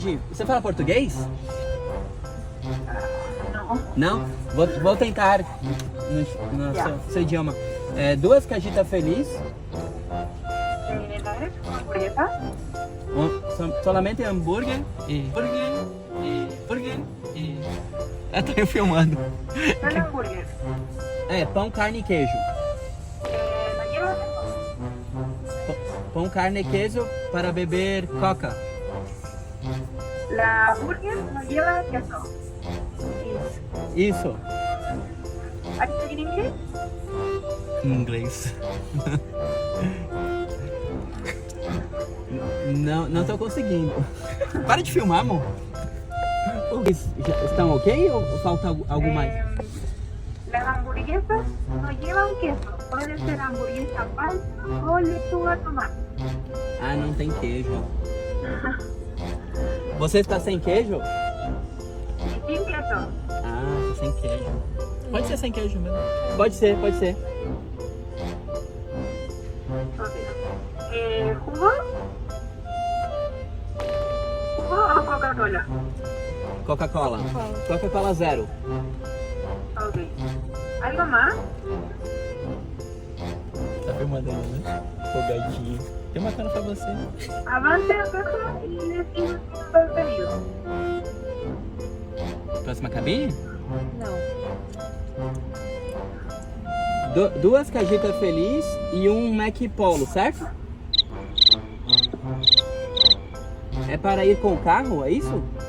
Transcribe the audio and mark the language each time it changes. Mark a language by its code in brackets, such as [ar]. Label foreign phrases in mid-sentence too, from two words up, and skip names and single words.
[pt] Você fala português? Não. Não? Vou tentar no seu idioma. Duas cajitas feliz. [es] ¿Dale hamburguesa? [pt] Solamente hambúrguer e... Hambúrguer e... tô eu filmando. [es] Dale hamburguesa. [pt] Pão, carne e queijo. [es] ¿No lleva queso? [pt] Pão, carne e queijo para beber coca. [es] La hamburguesa no lleva queso. [pt] Isso. [en] Are you speaking English? [pt] Em inglês. Não tô conseguindo. Para de filmar, amor. Vocês já estão ok ou falta algo mais? [es] Las hamburguesas no llevan queso. Puede ser hamburguesa falsa o lechuga tomate. [pt] Ah, não tem queijo. Você está sem queijo? [es] Y sin queso. [pt] Ah, tá sem queijo. Pode ser sem queijo mesmo. Pode ser. [es] Okay. ¿Jugo? ¿Jugo o Coca-Cola? Coca-Cola. Coca-Cola zero. Ok. ¿Algo más? [pt] Tá filmando aí, né? Folgadinho. Tem uma cana pra você. [es] Avance a peso y decimos el pedido. [pt] Próxima cabine? Não. Duas cajitas feliz e um Mac Polo, certo? É para ir com o carro, é isso?